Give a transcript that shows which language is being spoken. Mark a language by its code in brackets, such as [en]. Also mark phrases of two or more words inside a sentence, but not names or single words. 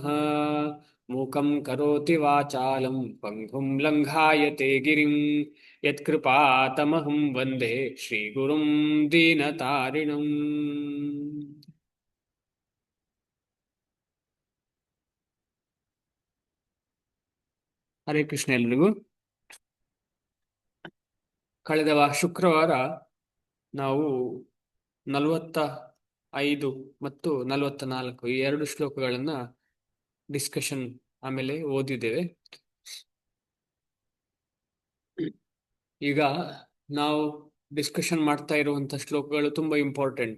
[sa] मूकं करोति वाचालं पङ्गुं लङ्घायते गिरिं यत्कृपातमहं वन्दे श्रीगुरुं दीनतारिणम्. ಹರೇ ಕೃಷ್ಣ [kn] ಎಲ್ರಿಗೂ. ಕಳೆದ ಶುಕ್ರವಾರ ನಾವು 45 ಮತ್ತು 44 ಈ 2 ಶ್ಲೋಕಗಳನ್ನ ಡಿಸ್ಕಷನ್ ಆಮೇಲೆ ಓದಿದ್ದೇವೆ. ಈಗ ನಾವು ಡಿಸ್ಕಷನ್ ಮಾಡ್ತಾ ಇರುವಂತ ಶ್ಲೋಕಗಳು ತುಂಬಾ ಇಂಪಾರ್ಟೆಂಟ್.